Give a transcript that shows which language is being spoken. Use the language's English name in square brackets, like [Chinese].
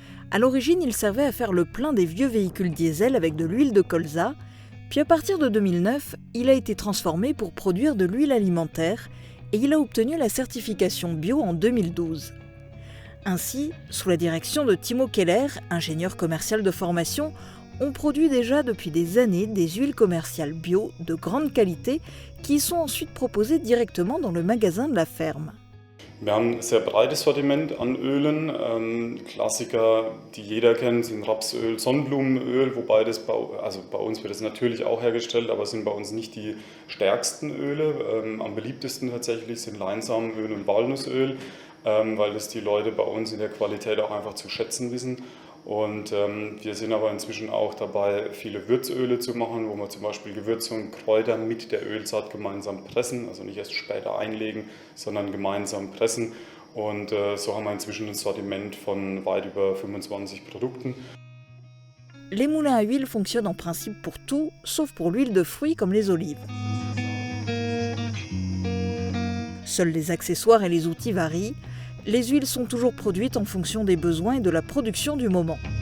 [French] À l'origine, il servait à faire le plein des vieux véhicules diesel avec de l'huile de colza, puis à partir de 2009, il a été transformé pour produire de l'huile alimentaire et il a obtenu la certification bio en 2012. Ainsi, sous la direction de Timo Keller, ingénieur commercial de formation, on produit déjà depuis des années des huiles commerciales bio de grande qualité qui sont ensuite proposées directement dans le magasin de la ferme. [German] Wir haben ein sehr breites Sortiment an Ölen. Klassiker, die jeder kennt, sind Rapsöl, Sonnenblumenöl, wobei das bei uns wird es natürlich auch hergestellt, aber sind bei uns nicht die stärksten Öle. Am beliebtesten tatsächlich sind Leinsamenöl und Walnussöl, weil das die Leute bei uns in der Qualität auch einfach zu schätzen wissen. Und wir sind aber inzwischen auch dabei, viele Würzöle zu machen, wo wir zum Beispiel Gewürze und Kräuter mit der Ölsaat gemeinsam pressen, also nicht erst später einlegen, sondern gemeinsam pressen. Und so haben wir inzwischen ein Sortiment von weit über 25 Produkten. [French] Les moulins à huile fonctionnent en principe pour tout, sauf pour l'huile de fruits comme les olives. Seuls les accessoires et les outils varient. Les huiles sont toujours produites en fonction des besoins et de la production du moment.